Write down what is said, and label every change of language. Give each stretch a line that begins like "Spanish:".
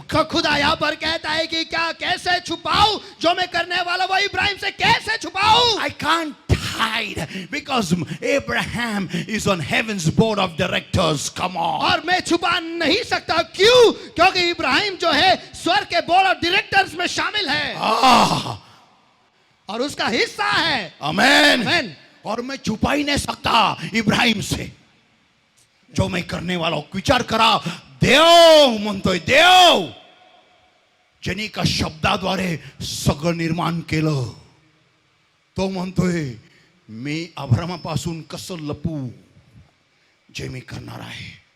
Hindi: खुदा यहाँ पर कहता है कि क्या कैसे छुपाऊं जो मैं करने वाला वो इब्राहिम से कैसे छुपाऊं.
English: I can't hide because Abraham is on heaven's board of directors. Come on.
Hindi: और मैं छुपा नहीं सकता. क्यों? क्योंकि इब्राहिम जो है स्वर्ग के बोर्ड ऑफ डायरेक्टर्स में शामिल है और उसका हिस्सा है.
English: Amen. Amen.
Hindi: और मैं छुपा ही नहीं सकता इब्राहिम से जो मैं करने वाला हूं.
Marathi: विचार करा, देव म्हणतोय, देव ज्याने एका शब्दाद्वारे सगळं निर्माण केलं तो म्हणतोय मी अब्रामापासून कसं लपू जे मी करणार आहे.